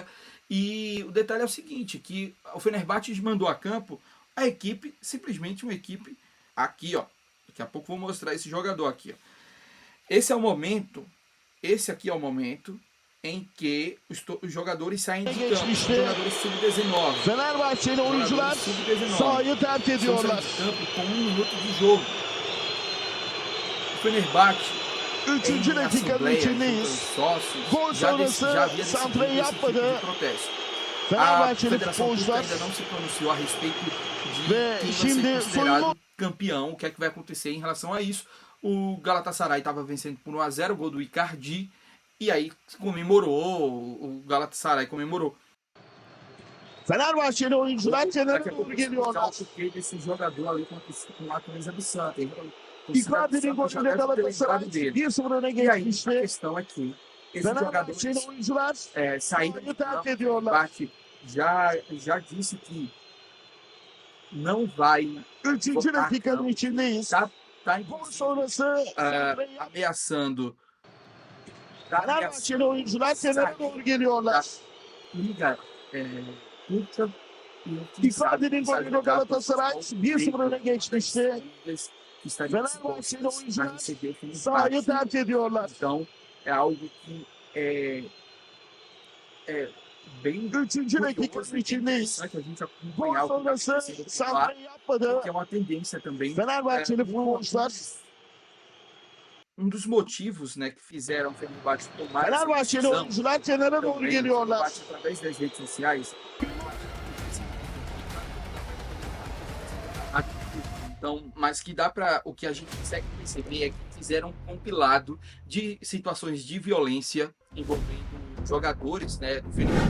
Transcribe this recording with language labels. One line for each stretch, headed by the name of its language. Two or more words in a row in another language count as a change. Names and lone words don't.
Portuguese: E o detalhe é o seguinte, que o Fenerbahçe mandou a campo a equipe, simplesmente uma equipe, aqui ó, daqui a pouco vou mostrar esse jogador aqui, ó. Esse aqui é o momento em que os jogadores saem de campo, os jogadores sub-19.
Turkish: Fenerbahçeli oyuncular sahayı terk ediyorlar.
Portuguese: De campo com 1 minuto de jogo. O Fenerbahçe,
Turkish: Üçüncü dakikanın içindeyiz. Gol sonrası santrayı yapmadı. Fenerbahçeli futbolcular
Portuguese: ainda não se pronunciou a respeito de
Turkish: ve
Portuguese: quem vai ser
Turkish: şimdi
Portuguese: considerado
Turkish: soyunma
Portuguese: campeão, o que é que vai acontecer em relação a isso. O Galatasaray estava vencendo por 1-0, o gol do Icardi, e aí comemorou, o Galatasaray comemorou.
Turkish: Fenerbahçeli oyuncular kenara doğru geliyorlar.
Portuguese: Esse jogador ali com a camisa do Santos.
Turkish: Icardi'nin golüyle Galatasaray 1-0 öne
Portuguese: E aí, a
Turkish: geçmişti.
Portuguese: questão é que esses jogadores
Turkish: Fenerbahçeli oyuncular
Portuguese: saíram
Turkish: sahayı terk ediyorlar.
Portuguese: já disse que não vai
Turkish: Üçüncü dakikanın içindeyiz.
Portuguese: tá
Turkish: Gol sonrası santrayı
Portuguese: ameaçando
Turkish: Fenerbahçeli oyuncular kenara doğru geliyorlar.
Portuguese: Liga Turca.
Turkish: Icardi'nin golüyle Galatasaray 1-0 öne geçmişti. Fenerbahçeli oyuncular sahayı terk ediyorlar.
Portuguese: Então é algo que é bem
Turkish: Üçüncü dakikanın içindeyiz.
Portuguese: interessante a gente
Turkish: Gol
Portuguese: acompanhar o que está
Turkish: sonrası
Portuguese: acontecendo por lá,
Turkish: santrayı yapmadı.
Portuguese: que é uma tendência também.
Turkish: Fenerbahçeli futbolcular
Portuguese: Um dos motivos, né, que fizeram o Fenerbahçe tomar essa
Turkish: Fenerbahçeli
Portuguese: decisão
Turkish: oyuncular kenara doğru
Portuguese: também,
Turkish: geliyorlar.
Portuguese: através das redes sociais. Então, mas que dá para o que a gente consegue perceber é que fizeram um compilado de situações de violência envolvendo jogadores, né, do Fenerbahçe.